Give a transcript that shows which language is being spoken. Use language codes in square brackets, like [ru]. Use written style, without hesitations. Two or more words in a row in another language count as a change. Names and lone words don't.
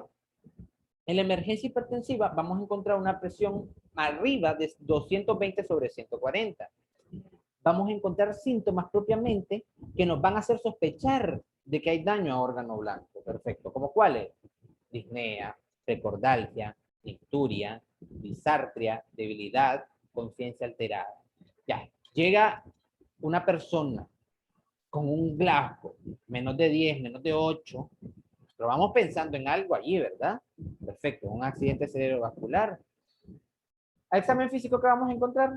[es] En la emergencia hipertensiva vamos a encontrar una presión arriba de 220/140. Vamos a encontrar síntomas propiamente que nos van a hacer sospechar de que hay daño a órgano blanco. Perfecto. ¿Como cuáles? Disnea, recordalgia, icturia, disartria, debilidad, conciencia alterada. Ya, llega una persona con un Glasgow, menos de 10, menos de 8, pero vamos pensando en algo allí, ¿verdad? Perfecto, un accidente cerebrovascular. ¿Al examen físico que vamos a encontrar?